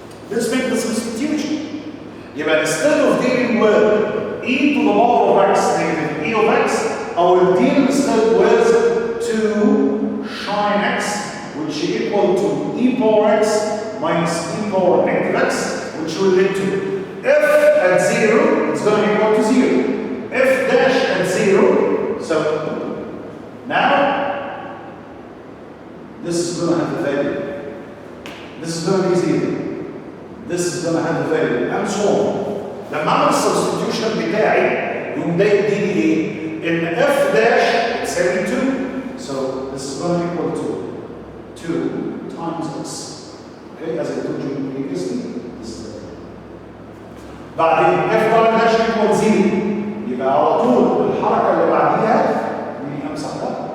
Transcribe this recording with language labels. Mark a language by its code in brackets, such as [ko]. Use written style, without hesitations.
[en] Let's make the substitution. Instead of dealing with e to the power of x negative e of x, I will deal instead with 2 shine x, which is equal to e power x minus e power negative x, which will lead to f at 0, it's going to equal to 0. F dash at 0, so now this is going to have the value. This is going to be 0. This is going to have the value, and so on. [ar] لما اعمل السبستيوشن بتاعي يقوم ده يديني ايه؟ ان f dash تساوي 2. [en] So this is going to equal to 2 times x. Okay, as I told you previously, this is the value. بعدين f dash equal 0. [ar] يبقى على طول الحركه اللي بعديها مين امسح ده؟